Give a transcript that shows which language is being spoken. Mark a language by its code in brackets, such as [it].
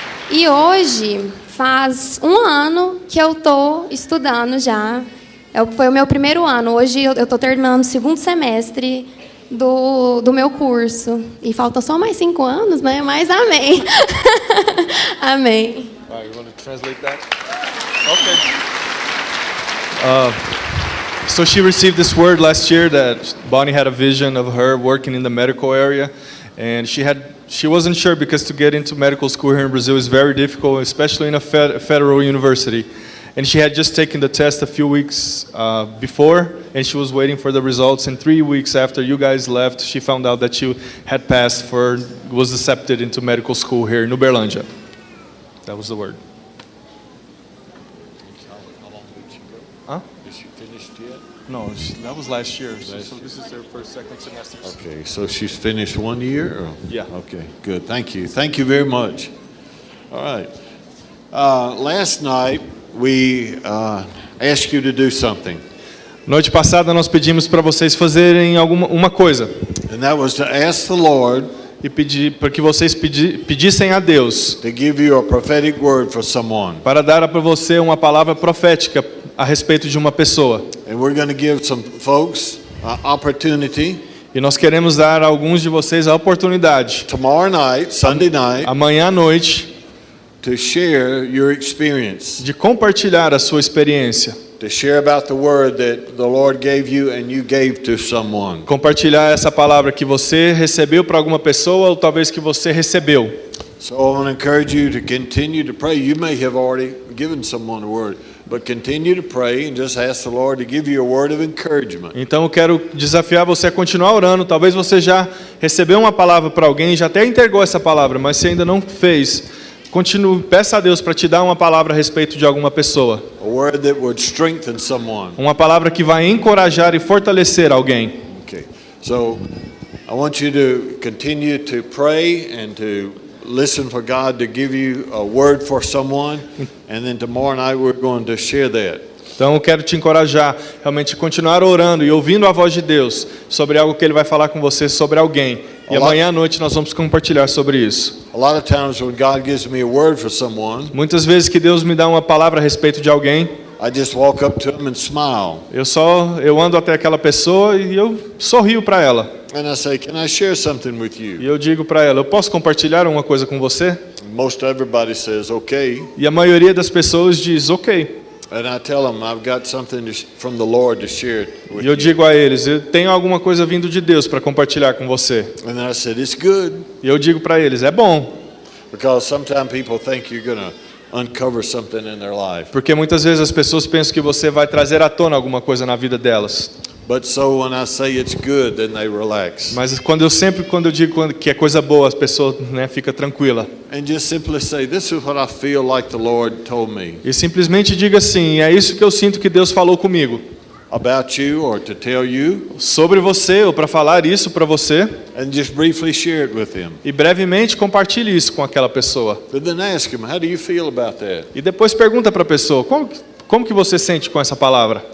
[pt] E hoje faz 1 ano que eu estou estudando já. Foi o meu primeiro ano. Hoje eu estou terminando o 2º semestre do meu curso. E faltam só mais 5 anos, né? Mas amém. Amém. [en] You want to translate that? Okay. So she received this word last year that Bonnie had a vision of her working in the medical area, and she wasn't sure because to get into medical school here in Brazil is very difficult, especially in a federal university. And she had just taken the test a few weeks before, and she was waiting for the results. And 3 weeks after you guys left, she found out that she had passed was accepted into medical school here in Uberlândia. That was the word. How long did she go? Huh? Is she finished yet? No, that was last year. So this is their second semester. Okay, so she's finished 1 year? Or? Yeah. Okay, good. Thank you. Thank you very much. All right. Last night, we asked you to do something. [pt] Noite passada nós pedimos para vocês fazerem uma coisa. [en] And that was to ask the Lord [pt] e pedir para que vocês pedissem a Deus [en] to give you a prophetic word for someone. [pt] Para dar para você uma palavra profética a respeito de uma pessoa. [en] And we're going to give some folks opportunity. [pt] E nós queremos dar a alguns de vocês a oportunidade. [en] Tomorrow night, Sunday night. [pt] Amanhã à noite. [en] To share your experience. [pt] De compartilhar a sua experiência. [en] To share about the word that the Lord gave you and you gave to someone. [pt] Compartilhar essa palavra que você recebeu para alguma pessoa ou talvez que você recebeu. [en] So I want to encourage you to continue to pray. You may have already giving someone a word, but continue to pray and just ask the Lord to give you a word of encouragement. [pt] Então eu quero desafiar você a continuar orando. Talvez você já recebeu uma palavra para alguém, já até entregou essa palavra, mas se ainda não fez, continue, peça a Deus para te dar uma palavra a respeito de alguma pessoa. [en] A word that would strengthen someone. [pt] Uma palavra que vai encorajar e fortalecer alguém. [en] Okay. So I want you to continue to pray and to listen for God to give you a word for someone, and then tomorrow night we're going to share that. [pt] Então eu quero te encorajar realmente a continuar orando e ouvindo a voz de Deus sobre algo que Ele vai falar com você sobre alguém. E amanhã à noite nós vamos compartilhar sobre isso. [en] A lot of times when God gives me a word for someone, [pt] Muitas vezes que Deus me dá uma palavra a respeito de alguém, [en] I just walk up to him and smile. [pt] eu ando até aquela pessoa e eu sorrio para ela. [en] And I say, "Can I share something with you?" [pt] E eu digo para ela, eu posso compartilhar uma coisa com você? [en] Most everybody says, "Okay." [pt] E a maioria das pessoas diz, ok. [en] And I tell them, "I've got something from the Lord to share with [pt] E eu [en] you." [pt] digo a eles, eu tenho alguma coisa vindo de Deus para compartilhar com você. [en] And then I said, "It's good." [pt] E eu digo para eles, é bom. [en] Because sometimes people think you're going to uncover something in their life. [pt] Porque muitas vezes as pessoas pensam que você vai trazer à tona alguma coisa na vida delas. [en] But so when I say it's good, then they relax. [pt] Mas quando eu digo que é coisa boa, as pessoas, né, fica tranquila. [en] And just simply say, "This is what I feel like the Lord told me [pt] E simplesmente diga assim, é isso que eu sinto que Deus falou comigo. [en] about you or to tell you." [pt] Sobre você, ou para falar isso para você. [en] And just briefly share it with him. [pt] E brevemente compartilhe isso com aquela pessoa. [en] But then ask him, "How do you feel about that?" [pt] E depois pergunta para a pessoa, como que você sente com essa palavra?